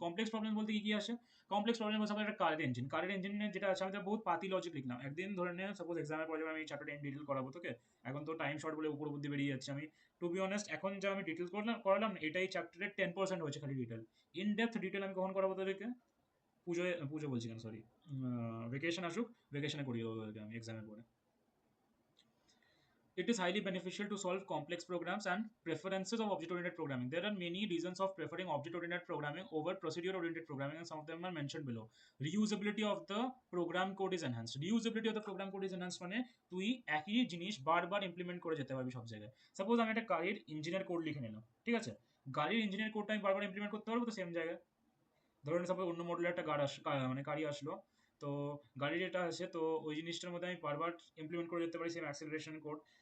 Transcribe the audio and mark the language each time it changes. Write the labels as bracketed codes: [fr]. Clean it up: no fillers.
[bn] Complex problems বলতে কি কি আসে? কমপ্লেক্স প্রবলেম বলতে একটা কারের ইঞ্জিনের যেটা আছে, আমি তো বহুত পাতি লজিক লিখলাম, একদিন ধরে নে সাপোজ এক্সামের পরে আমি চ্যাপ্টারটা ইন ডিটেল করাবো তোকে, এখন তো টাইম শর্ট বলে উপর বুদ্ধি বেরিয়ে যাচ্ছে। আমি টু বি অনেস্ট, এখন যা আমি ডিটেলস করালাম এটাই চ্যাপ্টারের 10% হয়েছে খালি ডিটেল। ইন ডেপথ ডিটেল আমি কখন করাবো তোদেরকে? পুজো বলছি কেন, সরি, ভেকেশন আসুক, ভেকেশনে করিয়ে দেবো তোদেরকে আমি এক্সামের পরে। [en] It is highly beneficial to solve complex programs and preferences of object-oriented programming. There are many reasons of preferring object-oriented programming over procedure-oriented programming, and some of them are mentioned below. Reusability of the program code is enhanced. Reusability of the program code is enhanced [bn] মানে তুই একই জিনিস বারবার implement করে যেতে পারবি সব জায়গায়। সাপোজ আমি একটা গাড়ির ইঞ্জিনের কোড লিখে নিলাম, ঠিক আছে? গাড়ির ইঞ্জিনের কোডটা আমি বারবার ইমপ্লিমেন্ট করতে পারবো তো সেম জায়গায়। ধরুন সাপোজ অন্য মডেলের একটা মানে গাড়ি আসলো, তো গাড়ি যেটা আছে, তো ওই জিনিসটার মধ্যে আমি বারবার ইমপ্লিমেন্ট করে যেতে পারি সেম অ্যাক্সেলারেশন কোড।